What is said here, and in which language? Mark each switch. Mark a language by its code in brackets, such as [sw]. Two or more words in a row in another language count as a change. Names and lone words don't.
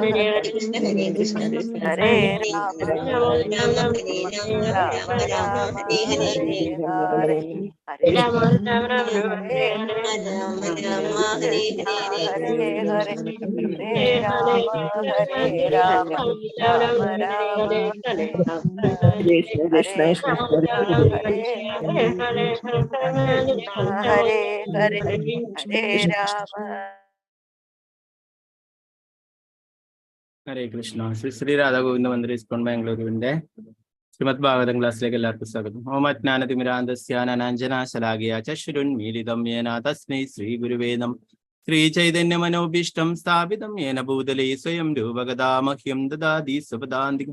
[sa] Hare Rama Rama Rama Hare Hare Hare Krishna Hare Krishna Krishna Krishna Hare Hare Hare Rama Rama Rama Hare Hare Hare Krishna Hare Krishna Krishna Hare Hare Hare Rama. ഹരേ കൃഷ്ണ. [ml] ശ്രീ ശ്രീ രാധാഗോവിന്ദ മന്ദിർ ഇസ്കോൺ ബാംഗ്ലൂരുവിന്റെ ശ്രീമദ് ഭാഗവതം ക്ലാസ്സിലേക്ക് എല്ലാവർക്കും സ്വാഗതം. [sa] ഓം അജ്ഞാനതിമിരാന്തസ്യാനനാഞ്ജനാശലാകിയ ചക്ഷുരുന്മീലിതം യേന തസ്മൈ ശ്രീ ഗുരുവേ നമഃ. ശ്രീ ചൈതന്യ മനോഭീഷ്ടം സ്ഥാപിതം യേന ഭൂതലേ സ്വയം രൂപഗദാ മഹ്യം ദദാതി സ്വപദാന്തികം.